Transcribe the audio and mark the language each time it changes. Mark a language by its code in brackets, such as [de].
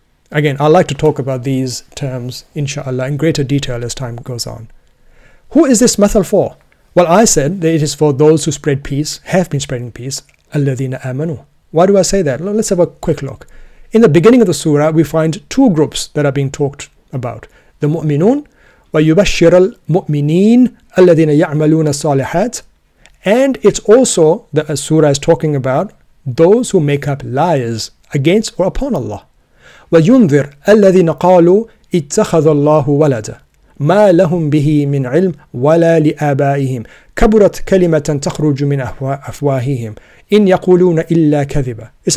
[en] Again, I'd like to talk about these terms, inshallah, in greater detail as time goes on. Who is this masal for? Well, I said that it is for those who spread peace, have been spreading peace, alladhina amanu. Why do I say that? Let's have a quick look. In the beginning of the surah, we find two groups that are being talked about. [ar] The mu'minun, وَيُبَشِّرَ الْمُؤْمِنِينَ الَّذِينَ يَعْمَلُونَ الصَّالِحَاتِ. [en] And it's also, the surah is talking about those who make up lies against or upon Allah. [ar] وَيُنذِرْ الَّذِينَ قَالُوا اتَّخَذَ اللَّهُ وَلَدًا مَا لَهُمْ بِهِ مِنْ عِلْمٍ وَلَا لِآبَائِهِمْ كَبُرَتْ كَلِمَةً تَخْرُجُ مِنْ أَفْوَاهِهِمْ إِنْ يَقُولُونَ إِلَّا كَذِبًا.